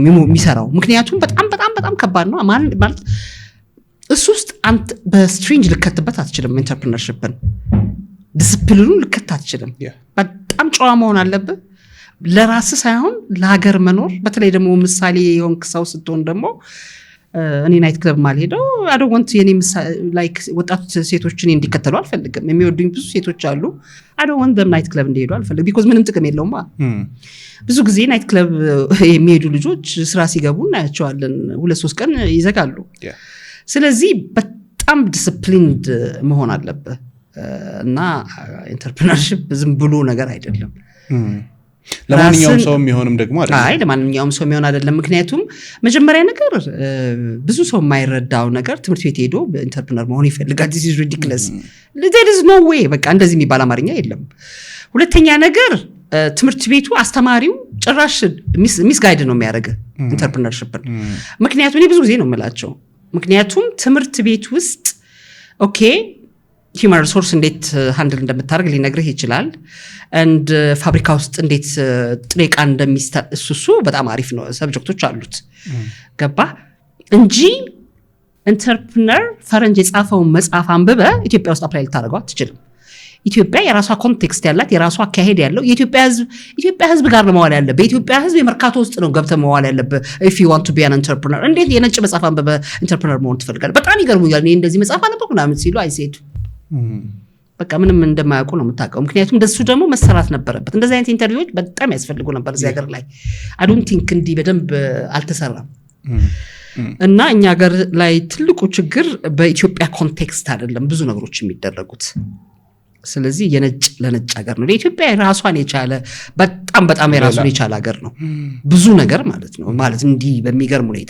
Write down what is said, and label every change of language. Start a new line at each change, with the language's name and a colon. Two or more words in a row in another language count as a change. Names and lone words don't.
Amharic: የሚሰራው ምክንያቱም በጣም ከባድ ነው ማለት እሱ ውስጥ አንተ በስትሬንጅ ልከተበት አትችልም ኢንተርፕረነርሺፕን ዲሲፕሊኑን ልከታ አትችልም በጣም ጨዋ መሆን አለበት ለራስ ሳይሆን ለሀገር መኖር በተለይ ደግሞ ምሳሌ የሆንክ ሰው ስትሆን ደግሞ እኔ
English: night club
Amharic: ማልሄደው
English: I don't want
Amharic: የኔ ላይክ ወጣት ሴቶችን እንዲከተሉ አልፈልግም የሚወዱኝ ብዙ ሴቶች አሉ
English: I don't want them night club
Amharic: እንዲሄዱ አልፈልግም because ምንም ጥቅም የለውም ብዙ ጊዜ
English: night club
Amharic: የሚሄዱ ልጆች ስራ ሲገቡ እናያቸዋለን 2-3 ቀን ይዘጋሉ ስለዚህ በጣም ዲሲፕሊንድ መሆን አለበት እና ኢንተርፕረነርሺፕ ዝም ብሎ ነገር አይደለም ለማንኛውም ሰው የሚሆንም ደግሞ አይደለም ለማንኛውም ሰው የሚሆን አይደለም ምክንያቱም መጀመሪያ ነገር ብዙ ሰው የማይረዳው ነገር ትምህርት ቤት ሄዶ ኢንተርፕረነር መሆን ይፈልጋል
English: this is ridiculous there is no way
Amharic: በቃ እንደዚህ የሚባል አማርኛ የለም ሁለተኛ ነገር ትምህርት ቤቱ አስተማሪው ጭራሽ ሚስ ጋይድ ነው የሚያደርገው ኢንተርፕረነርሺፕን ምክንያቱም እኔ ብዙ ጊዜ ነው የምላቸው ምክንያቱም ትምህርት ቤት ውስጥ ኦኬ
English: human resource
Amharic: እንዴት ሃንድል እንደምታደርግ ሊነግርህ ይችላል and ፋብሪካ ውስጥ እንዴት ጥሬ ዕቃ እሱ በጣም አሪፍ ነው ሰብጀክቶች አሉት ገባ እንጂ ኢንተርፕረነር ፈረንጅ የጻፈው መጽሐፍ አንብበ ኢትዮጵያ ውስጥ አፕላይ ልታደርገው አትችልም ኢትዮጵያ የራሷ ኮንቴክስት ያላት የራሷ አካሄድ ያለው ኢትዮጵያ ህዝብ ጋር ነው መዋል ያለበት በኢትዮጵያ ህዝብ የመርካቶ ውስጥ ነው ገብተህ መዋል ያለበት
English: if you want to be an entrepreneur
Amharic: እንዴት የነጭ መጽሐፍ አንብበ ኢንተርፕረነር መሆን ትፈልጋለህ በጣም ይገርሙኛል እኔ እንደዚህ መጽሐፍ አነበብኩ ምናምን ሲሉ አይሴድ በቃ ምንም እንደማያውቁ ነው የምታውቀው ምክንያቱም እንደሱ ደግሞ መሰራት ነበረበት እንደዚህ አይነት ኢንተርቪዎች በጣም ያስፈልጉ ነበር እዚህ ሀገር ላይ
English: I don't think
Amharic: እንዲህ በደንብ አልተሰራም እና እኛ ሀገር ላይ ትልቁ ችግር በኢትዮጵያ ኮንቴክስት አይደለም ብዙ ነገሮች የሚደረጉት ስለዚህ የነጭ ለነጭ ሀገር ነው ለኢትዮጵያ ራሷን የቻለ በጣም የራሱን የቻለ ሀገር ነው ብዙ ነገር ማለት ነው ማለት እንዲህ በሚገርም ሁኔታ